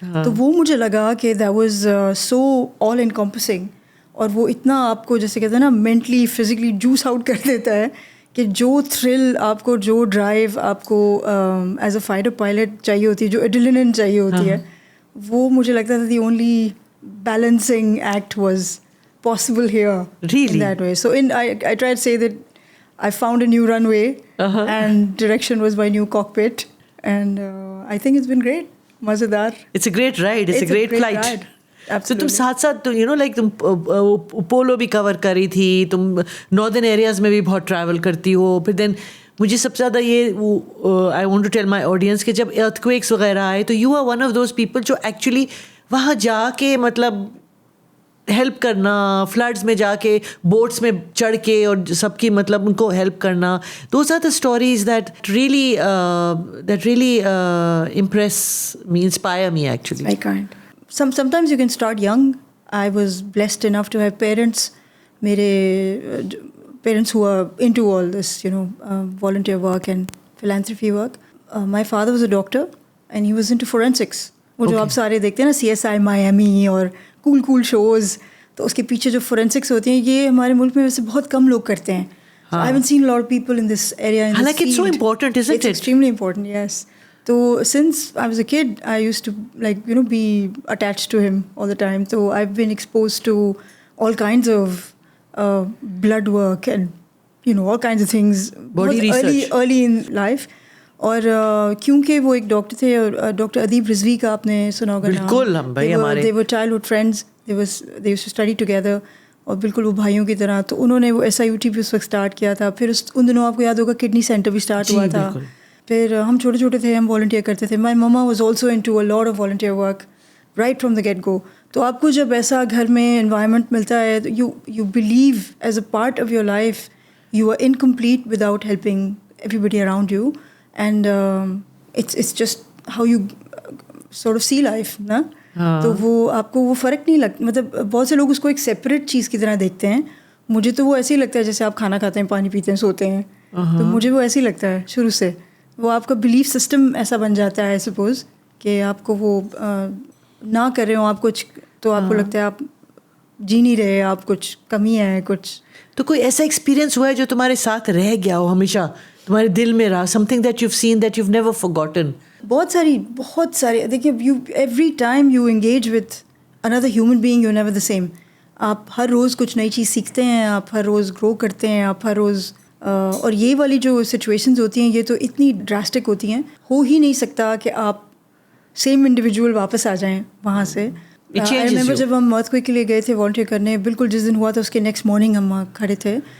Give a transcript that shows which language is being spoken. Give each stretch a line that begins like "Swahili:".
Urdu: تو وہ مجھے لگا کہ
English: that was so all encompassing,
Urdu: اور وہ اتنا آپ کو جیسے کہتے ہیں نا مینٹلی فزیکلی جوس آؤٹ کر دیتا ہے کہ جو تھرل آپ کو, جو ڈرائیو آپ کو ایز اے فائٹر پائلٹ چاہیے ہوتی ہے, جو ایڈرینلن چاہیے ہوتی ہے, وہ مجھے لگتا تھا
English: The only balancing act was possible here in that way. So I tried to say that I found a new runway, and direction was my new cockpit, and I think it's been great.
Urdu: Mazedar.
English: It's a great ride. It's a great flight. Ride.
Urdu: تو تم ساتھ ساتھ
English: you know like
Urdu: تم polo بھی کور کری تھی, تم northern areas میں بھی بہت ٹریول کرتی ہو. پھر دین مجھے سب سے زیادہ یہ
English: I want to tell my audience
Urdu: کہ جب ارتھ کویکس وغیرہ آئے تو
English: you are one of those people
Urdu: جو ایکچولی وہاں جا کے مطلب ہیلپ کرنا, فلڈز میں جا کے بوٹس میں چڑھ کے اور سب کی مطلب ان کو ہیلپ کرنا.
English: Those are the stories that really impress me, inspire me actually. Sometimes you can start young. I was blessed enough to have parents, میرے parents who are into all this, volunteer work and philanthropy work. My father was a doctor and he was into forensics.
Urdu: وہ جو آپ سارے دیکھتے ہیں نا CSI Miami اور cool shows, تو اس کے پیچھے جو فورینسکس ہوتی ہیں یہ ہمارے ملک میں ویسے بہت کم لوگ کرتے ہیں.
English: I haven't seen a lot of people in this area. حالانکہ it's so important, isn't it? It's extremely important, yes. So since I was a kid, I used to be attached to him all the time. So I've been exposed to all kinds of blood work and all kinds of things. Body research. Early in life.
Urdu: اور کیونکہ وہ ایک doctor تھے, اور doctor ادیب رضوی کا آپ نے سنا ہوگا. بالکل, ہم بھائی ہمارے
English: they were childhood friends. They used to study together.
Urdu: اور بالکل وہ بھائیوں کی طرح. تو انہوں نے وہ SIUT بھی اس وقت اسٹارٹ کیا تھا. پھر ان دنوں آپ کو یاد ہوگا کڈنی سینٹر بھی اسٹارٹ ہوا تھا. پھر ہم چھوٹے چھوٹے تھے, ہم والنٹیئر کرتے تھے.
English: My mama was also into a lot of volunteer work right from the get go.
Urdu: تو آپ کو جب ایسا گھر میں انوائرمنٹ ملتا ہے,
English: You believe is a part of your life you are incomplete without helping everybody around you. And it's just how you sort of see life نا.
Urdu: تو وہ آپ کو وہ فرق نہیں لگتا, مطلب بہت سے لوگ اس کو ایک سیپریٹ چیز کی طرح دیکھتے ہیں. مجھے تو وہ ایسے ہی لگتا ہے جیسے آپ کھانا کھاتے ہیں, پانی پیتے ہیں, سوتے ہیں. تو مجھے وہ ایسے ہی لگتا ہے شروع سے. وہ آپ کا بلیف سسٹم ایسا بن جاتا ہے سپوز کہ آپ کو وہ نہ کر رہے ہوں آپ کچھ, تو آپ کو لگتا ہے آپ جی نہیں رہے, آپ کچھ کمی ہے کچھ. تو کوئی ایسا ایکسپیرینس ہوا ہے جو تمہارے ساتھ رہ گیا ہو, ہمیشہ تمہارے دل میں رہا,
English: Something that you have seen that you have never forgotten?
Urdu: بہت ساری.
English: دیکھیے you every time you engage with another human being you never the same.
Urdu: آپ ہر روز کچھ نئی چیز سیکھتے ہیں, آپ ہر روز گرو کرتے ہیں, آپ ہر روز اور یہ والی جو سچویشنز ہوتی ہیں یہ تو اتنی ڈراسٹک ہوتی ہیں, ہو ہی نہیں سکتا کہ آپ سیم انڈیویجول واپس آ جائیں وہاں سے.
English: I remember
Urdu: جب ہم ارتھ کوئک کے لیے گئے تھے والنٹیئر کرنے, بالکل جس دن ہوا تھا اس کے نیکسٹ مارننگ ہم وہاں کھڑے تھے.